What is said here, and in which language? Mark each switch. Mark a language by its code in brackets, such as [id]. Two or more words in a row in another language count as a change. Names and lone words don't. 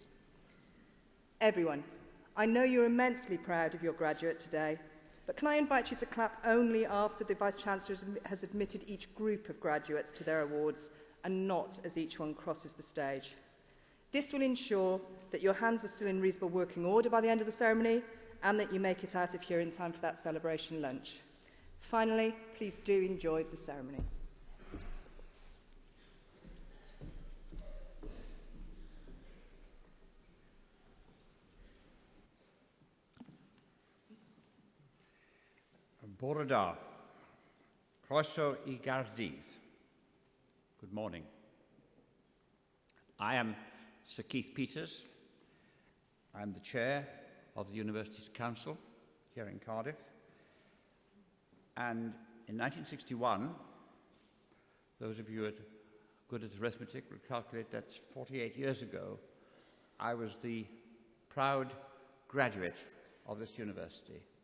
[en] Everyone, I know you're immensely proud of your graduate today, but can I invite you to clap only after the Vice-Chancellor has admitted each group of graduates to their awards and not as each one crosses the stage. This will ensure that your hands are still in reasonable working order by the end of the ceremony and that you make it out of here in time for that celebration lunch. Finally, please do enjoy the ceremony. [cy] Bore da, croeso I Gaerdydd. [en] Good morning. I am Sir Keith Peters. I'm the Chair of the University's Council here in Cardiff. And in 1961, those of you who are good at arithmetic will calculate that 48 years ago, I was the proud graduate of this university.